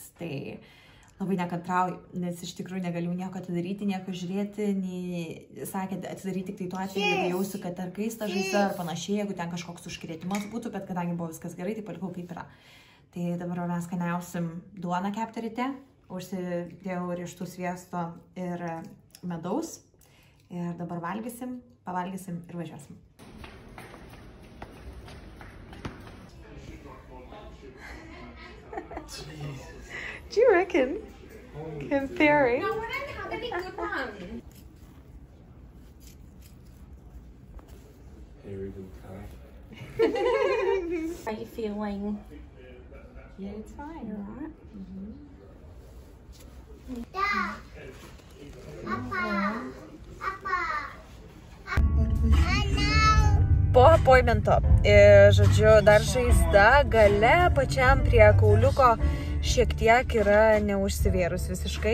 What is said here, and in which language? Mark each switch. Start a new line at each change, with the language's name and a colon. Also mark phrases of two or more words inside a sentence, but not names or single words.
Lithuanian: Tai labai nekantrauju, nes iš tikrųjų negaliu nieko atidaryti, nieko žiūrėti, nei sakė, atidaryti tik tai tuo atveju, jeigu jausiu, kad ar kaista žaizda ar panašiai, jeigu ten kažkoks užkrėtimas būtų, bet kadangi buvo viskas gerai, tai palikau kaip yra. Tai dabar mes skaniausim duoną keptą ryte, užsidėjau riešutų sviesto ir medaus ir dabar pavalgysim ir važiuosim.
English: Do you reckon? Comparing? No, we're not having a good one. Very good car. How are you feeling? Yeah, it's fine. You alright?
Lithuanian: Po appointmento, žodžiu, dar žaizda gale pačiam prie kauliuko šiek tiek yra neužsivėrus visiškai.